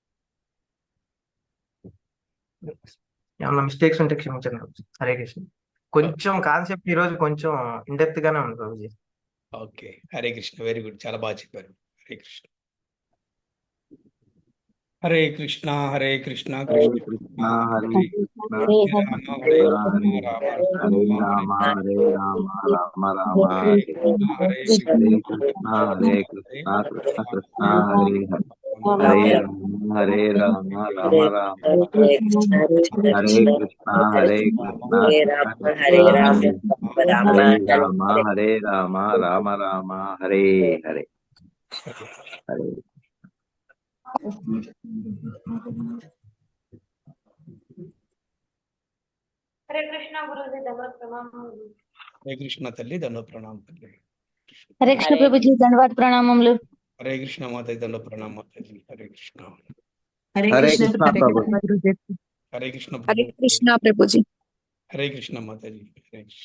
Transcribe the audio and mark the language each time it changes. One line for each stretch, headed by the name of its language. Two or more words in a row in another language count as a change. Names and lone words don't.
Telugu: ఏమన్నా మిస్టేక్స్ ఉంటే క్షమించండి ప్రభుజీ. హరే కృష్ణ. కొంచెం కాన్సెప్ట్ ఈరోజు కొంచెం ఇండెప్త్ గానే ఉంది ప్రభుజీ. ఓకే, హరే కృష్ణ.
English: very good,
Telugu: చాలా బాగా చెప్పారు.
Sanskrit: హరే కృష్ణ హరే కృష్ణ హరే కృష్ణ కృష్ణ హరే కృష్ణ హరే రామ హరే రామ రామ హరే రామ రామ హరే హరే రామ రామ రామ హరే హరే కృష్ణ హరే హరే కృష్ణ కృష్ణ హరే కృష్ణ కృష్ణ కృష్ణ హరే హరే హరే రామ రామ రామ హరే కృష్ణ హరే కృష్ణ కృష్ణ కృష్ణ హరే రామ హరే రామ రామ రామ హరే హరే హరే
Telugu: హరే కృష్ణ గురుజీ దండవత్ ప్రణామములు. హరే కృష్ణ తల్లి దండ ప్రణామం తల్లి. హరే కృష్ణ ప్రభుజీ ధన్యవాద ప్రణామములు. హరే కృష్ణ మాతాజీ దండ ప్రణామం మాతాజీ. హరే కృష్ణ హరే కృష్ణ ప్రభు హరే కృష్ణ హరే కృష్ణ ప్రభుజీ. హరే కృష్ణ మాతాజీ. హరే కృష్ణ